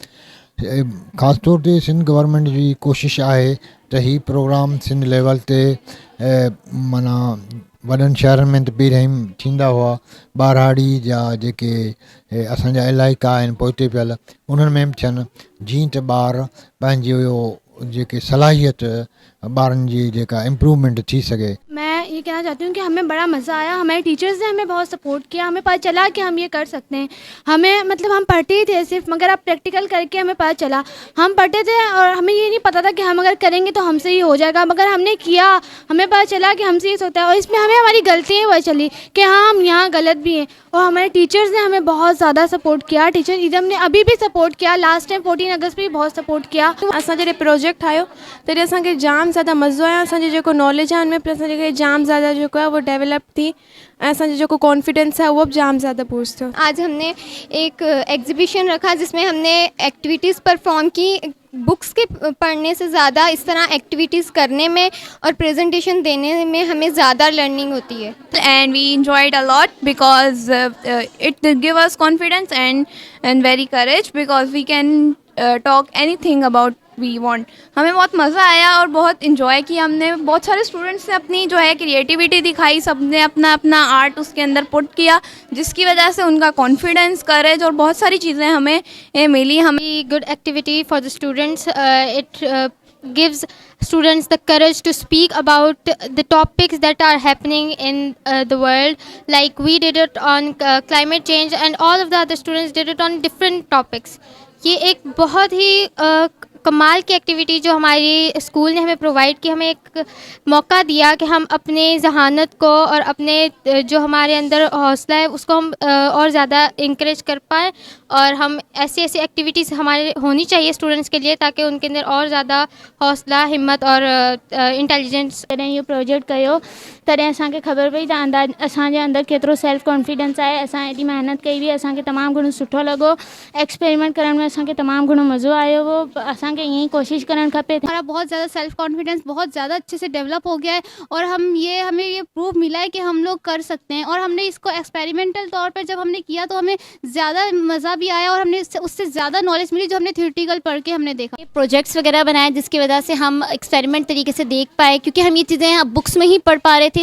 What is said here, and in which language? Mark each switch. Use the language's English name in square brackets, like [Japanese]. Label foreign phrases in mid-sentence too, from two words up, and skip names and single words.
[Sindhi] ख़ासि तौर ते सिंध गवर्नमेंट जी कोशिशि आहे त हीउ प्रोग्राम सिंध लेवल ते माना वॾनि शहरनि में त पहिरियों थींदा हुआ, ॿारहाड़ी जा जेके असांजा इलाइक़ा आहिनि पोइते पियल उन्हनि में बि थियनि, जीअं त ॿार पंहिंजो जेके सलाहियत ॿारनि जी जेका इम्प्रूवमेंट थी सघे। [Urdu] میں یہ کہنا چاہتی ہوں کہ ہمیں بڑا مزہ آیا، ہمارے ٹیچرز نے ہمیں بہت سپورٹ کیا، ہمیں پتا چلا کہ ہم یہ کر سکتے ہیں. ہمیں مطلب ہم پڑھتے ہی تھے صرف، مگر اب پریکٹیکل کر کے ہمیں پتا چلا. ہم پڑھتے تھے اور ہمیں یہ نہیں پتا تھا کہ ہم اگر کریں گے تو ہم سے ہی ہو جائے گا، مگر ہم نے کیا، ہمیں پتا چلا کہ ہم سے ہی ہوتا ہے اور اس میں ہمیں ہماری غلطیاں پتا چلی کہ ہاں ہم یہاں غلط بھی ہیں. اور ہمارے ٹیچرز نے ہمیں بہت زیادہ سپورٹ کیا، ٹیچر عیدم نے ابھی بھی سپورٹ کیا, [English] last time [Urdu] 14 اگست پہ بھی بہت سپورٹ کیا. [Sindhi] असां जॾहिं प्रोजेक्ट ठाहियो तॾहिं असांखे जाम ज़्यादा मज़ो आयो। असांजो जेको नॉलेज आहे हुनमें असांखे जाम ज़्यादा जेको आहे वो डेवलप थी ऐं असांजो जेको कॉन्फिडेंस [Urdu] ہے وہ بھی [Sindhi] जाम ज़्यादा बूस्ट थियो। [Urdu] آج ہم نے ایک ایگزیبیشن رکھا جس میں ہم نے ایکٹیویٹیز پرفارم کی. بکس کے پڑھنے سے زیادہ اس طرح ایکٹیویٹیز کرنے میں اور پریزنٹیشن دینے میں ہمیں زیادہ لرننگ ہوتی ہے. [English] And we enjoyed a lot because it gave us confidence and very courage because we can talk anything about we want। [Urdu] ہمیں بہت مزہ آیا اور بہت انجوائے کیا ہم نے۔ بہت سارے اسٹوڈنٹس نے اپنی جو ہے کریئیٹیویٹی دکھائی، سب نے اپنا اپنا آرٹ اس کے اندر پٹ کیا، جس کی وجہ سے ان کا کانفیڈنس، کریج اور بہت ساری چیزیں ہمیں ملی. ہمیں [English] Good activity for the students, it gives students the courage to speak about the topics that are happening in the world. Like we did it on climate change, and all of the other students did it on different topics. [Urdu] یہ ایک بہت ہی کمال کی ایکٹیویٹی جو ہماری اسکول نے ہمیں پرووائیڈ کی، ہمیں ایک موقع دیا کہ ہم اپنے ذہانت کو اور اپنے جو ہمارے اندر حوصلہ ہے اس کو ہم اور زیادہ انکریج کر پائیں، اور ہم ایسی ایسی ایکٹیویٹیز ہمارے ہونی چاہیے اسٹوڈنٹس کے لیے تاکہ ان کے اندر اور زیادہ حوصلہ، ہمت اور انٹیلیجنس. [Sindhi] तॾहिं इहो प्रोजेक्ट कयो तॾहिं असांखे ख़बर पई त असांजे अंदरि केतिरो [English] self confidence [Sindhi] आहे। असां एॾी महिनत कई हुई, असांखे तमामु घणो सुठो लॻो। एक्सपेरिमेंट करण में असांखे तमामु घणो मज़ो आयो हो। असांखे ईअं ई कोशिशि करणु खपे। [Urdu] ہمارا بہت زیادہ [English] self confidence [Urdu] بہت زیادہ اچھے سے ڈیولپ ہو گیا ہے، اور ہمیں یہ پروف ملا ہے کہ ہم لوگ کر سکتے ہیں. اور ہم نے اس کو ایکسپیریمنٹل طور پر جب ہم نے کیا تو ہمیں زیادہ مزہ بھی آیا، اور ہم نے اس سے زیادہ نالج ملی جو ہم نے تھیوریٹیکل پڑھ کے ہم نے دیکھا. پروجیکٹس وغیرہ بنائے جس کی وجہ سے ہم ایکسپیریمنٹ طریقے سے دیکھ پائے، کیونکہ ہم یہ چیزیں اب بکس میں ہی پڑھ پا رہے تھے.